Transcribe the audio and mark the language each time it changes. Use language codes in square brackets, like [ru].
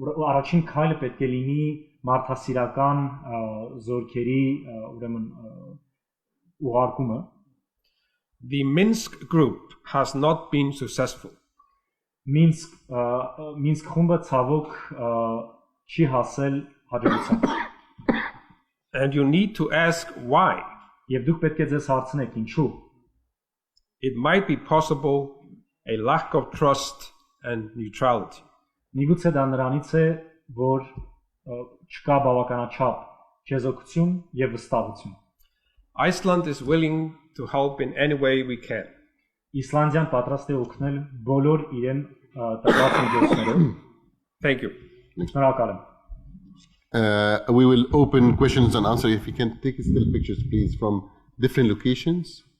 [hy] Առաջին քայլը պետք է լինի մարդասիրական զորքերի ուրեմն ուղարկումը. [en] The Minsk group has not been successful. [hy] Minsk խումբը ցավոք չի հասել հաջողության. [en] And you need to ask why. [hy] Եվ դուք պետք է ձեզ հարցնեք ինչու. [en] It might be possible a lack of trust and neutrality. [hy] Միգուցե դա նրանից է, որ չկա բավականաչափ չեզոքություն եւ վստահություն. [en] Iceland is willing to help in any way we can. [hy] Իսլանդիան պատրաստ է օգնել բոլոր իրեն տրված միջոցներով. [en] Thank you. [hy] Շնորհակալ եմ. [en] We will open questions and answers. If you can take still pictures, please, from different locations.